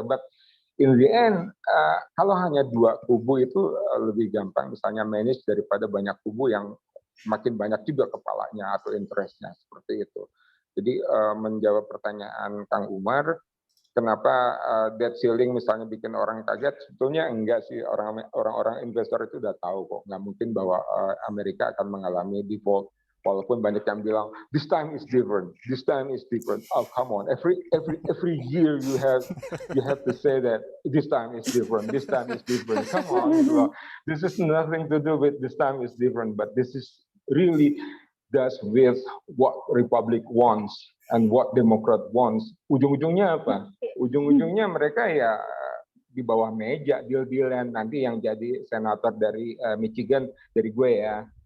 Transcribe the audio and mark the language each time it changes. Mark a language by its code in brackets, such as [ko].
[en] But in the end, [id] kalau hanya 2 kubu itu lebih gampang misalnya manage daripada banyak kubu yang makin banyak juga kepalanya atau interestnya, seperti itu. Jadi menjawab pertanyaan Kang Umar, kenapa debt ceiling misalnya bikin orang kaget? Sebetulnya enggak sih, orang-orang investor itu udah tahu kok, nggak mungkin bahwa Amerika akan mengalami default. Walaupun banyak yang bilang [en] this time is different, [id] this time is different. [en] Oh come on, every year you have to say that this time is different, this time is different. Come on, [id] gitu loh. [en] This is nothing to do with this time is different, but this is really does with what Republic wants and what Democrat wants. [id] Ujung-ujungnya apa? Ujung-ujungnya mereka ya di bawah meja deal-dealan, nanti yang jadi senator dari Michigan dari gue ya.